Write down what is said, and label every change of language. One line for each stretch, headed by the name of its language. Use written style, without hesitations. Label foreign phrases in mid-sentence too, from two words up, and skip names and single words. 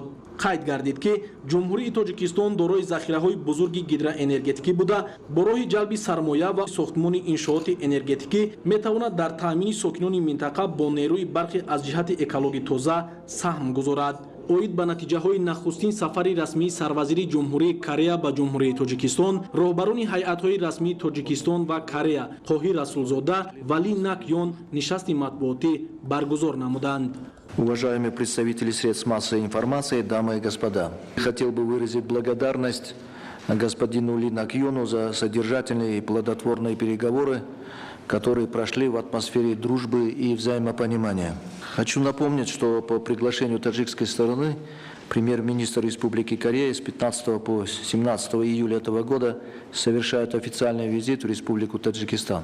Tajik: қайд гардид ки ҷумҳурии тоҷикистон дорои захираҳои бузурги гидроэнергетикӣ буда бо роҳи ҷалби сармоя ва сохтмони иншооти энергетикӣ метавонад дар таъмини сокинони минтақа бо нерӯи барқи аз ҷиҳати экологӣ тоза саҳм гузорад. оид ба натиҷаҳои нахустин сафари расмии сарвазири ҷумҳурии Корея ба ҷумҳурии Тоҷикистон, роҳбарони ҳайатҳои расмии Тоҷикистон ва Корея Қоҳир Расулзода ва Ли Нак Ён нишасти матбуотӣ баргузор намуданд.
Russian: Уважаемые представители средств массовой информации, дамы и господа, хотел бы выразить благодарность господину Ли Нак Йону за содержательные и плодотворные переговоры, которые прошли в атмосфере дружбы и взаимопонимания. Хочу напомнить, что по приглашению таджикской стороны премьер-министр Республики Корея с 15 по 17 июля этого года совершает официальный визит в Республику Таджикистан.